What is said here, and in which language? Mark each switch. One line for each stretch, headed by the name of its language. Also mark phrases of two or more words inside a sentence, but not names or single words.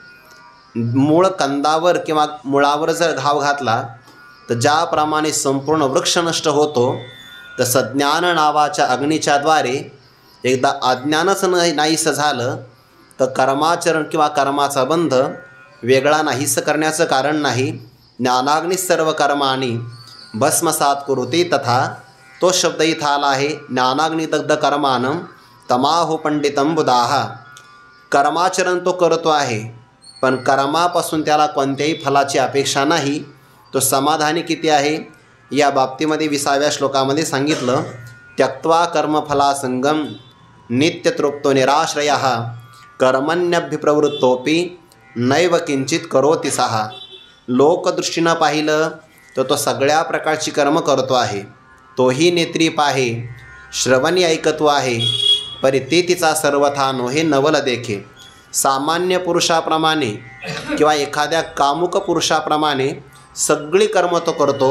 Marathi: मूळ कंदावर किंवा मुळावर जर घाव घातला तर ज्याप्रमाणे संपूर्ण वृक्ष नष्ट होतो तसं ज्ञान नावाच्या अग्नीच्या द्वारे एकदा अज्ञानच नाहीसं झालं तर कर्माचरण किंवा कर्माचा बंध वेगळा नाहीसं करण्याचं कारण नाही।
Sanskrit: ज्ञानाग्नी सर्व कर्माणी भस्मसात कुरुते तथा
Marathi: तो शब्द इथं आला आहे।
Sanskrit: ज्ञानाग्नी दग्ध कर्मानं तमाहो पंडितम बुधाः।
Marathi: कर्माचरण तो करतो आहे पण कर्मापासून त्याला कोणत्याही फलाची अपेक्षा नाही। तो समाधानी किती आहे या बाबतीमध्ये 20व्या श्लोकामध्ये सांगितलं।
Sanskrit: त्यक्त्वा कर्मफलासंगम नित्यतृप्तो निराश्रयः। कर्मण्यभिप्रवृत्तोपि नैव किंचित करोति सः।
Marathi: लोकदृष्टीनं पाहिलं तर तो सगळ्या प्रकारची कर्म करतो आहे। तोही नेत्री पाहे श्रवणी ऐकतो आहे परी ते तिचा सर्वथा नोहे नवल देखे। सामान्य पुरुषाप्रमाणे किंवा एखाद्या कामुक पुरुषाप्रमाणे सगळी कर्म तो करतो।